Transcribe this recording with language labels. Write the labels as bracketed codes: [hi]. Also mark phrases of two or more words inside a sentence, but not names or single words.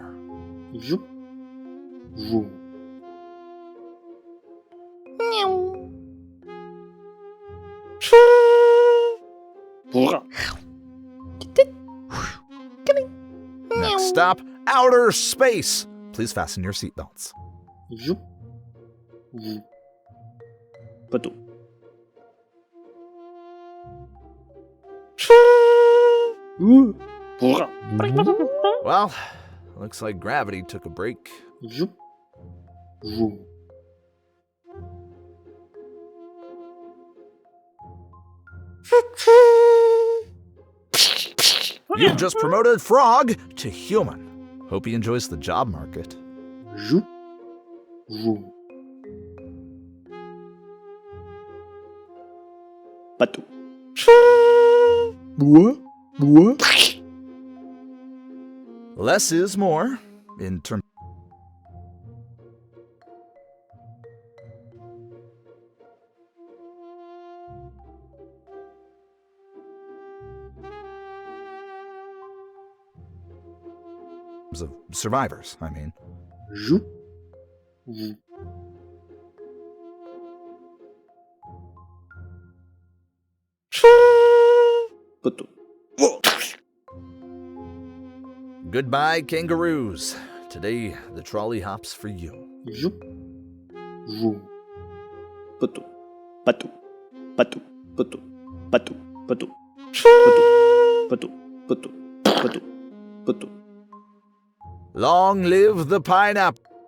[en] Жуп. Ву. Пора. Next stop, outer space. Please fasten your seatbelts. Жуп. Ву. Пату. Пора. Well, looks like gravity took a break. Жуп. Ву. You've just promoted Frog to human. Hope he enjoys the job market. Жуп. Ву. Пату. Буа. Буа. Less is more in terms of survivors, I mean. Жуп. Ву. Пату. Goodbye, kangaroos. Today, the trolley hops for you. Жуп. Ву. Пату. Пату. Пату. Пату. Пату. Пату. Пату. Пату. Пату. Пату. Пату. Long live the pineapple.